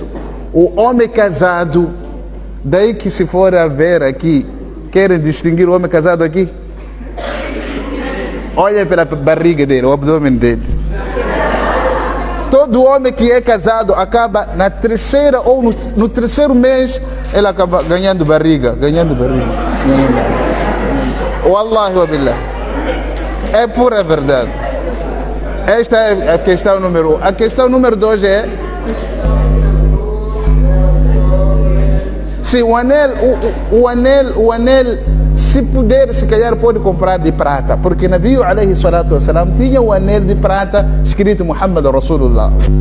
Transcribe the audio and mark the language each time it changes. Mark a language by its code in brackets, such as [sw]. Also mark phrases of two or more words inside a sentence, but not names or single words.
[pt] O homem casado, daí que se for a ver aqui, querem distinguir o homem casado aqui? Olha pela barriga dele, o abdômen dele. Todo homem que é casado acaba na terceira ou no terceiro mês, ele acaba ganhando barriga. [ar] والله وبالله. [pt] É pura verdade. Esta é a questão número 1. A questão número 2 é... Se o anel, se puder, se calhar pode comprar de prata, porque [ar] نبي عليه الصلاة والسلام [pt] tinha o anel de prata escrito [ar] محمد رسول الله.